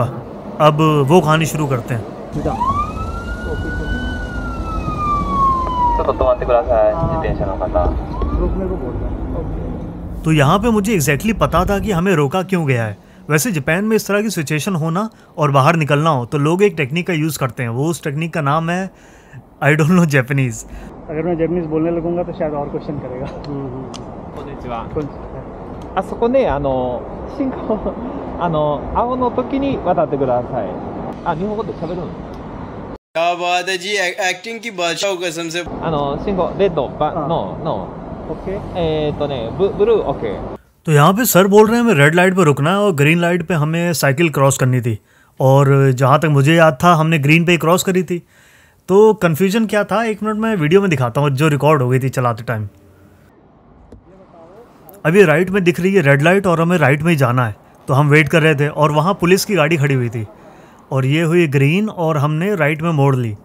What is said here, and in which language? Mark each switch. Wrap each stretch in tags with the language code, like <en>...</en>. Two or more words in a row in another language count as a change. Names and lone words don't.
<hi>अब वो कहानी शुरू करते हैं। तो यहाँ पे मुझे एग्जैक्टली पता था कि हमें रोका क्यों गया है। वैसे जापान में इस तरह की सिचुएशन होना और बाहर निकलना हो तो लोग एक टेक्निक का यूज़ करते हैं। वो उस टेक्निक का नाम है,</hi> <en>I don't know Japanese.</en> <hi>अगर मैं जापानीज बोलने लगूंगा तो शायद और क्वेश्चन करेगा।</hi> <ja>あそこね、信号、青の時に渡ってください。あ、日本語で喋るの？</ja> <hi>क्या बात है जी, एक्टिंग की बादशाह कसम से।</hi> <ja>信号、レッド、</ja> <en>no, okay,</en> <ja>ブルー、ओके।</ja> <hi>तो यहाँ पे सर बोल रहे हैं हमें</hi> <en>red light</en> <hi>पे रुकना है और</hi> <en>green light</en> <hi>पे हमें</hi> <en>cycle cross</en> <hi>करनी थी। और जहाँ तक मुझे याद था हमने ग्रीन पे ही क्रॉस करी थी। तो कन्फ्यूजन क्या था, 1 मिनट में वीडियो में दिखाता हूँ जो रिकॉर्ड हो गई थी चलाते टाइम। अभी राइट में दिख रही है रेड लाइट और हमें राइट में ही जाना है, तो हम वेट कर रहे थे और वहाँ पुलिस की गाड़ी खड़ी हुई थी और ये हुई ग्रीन और हमने राइट में मोड़ ली।</hi>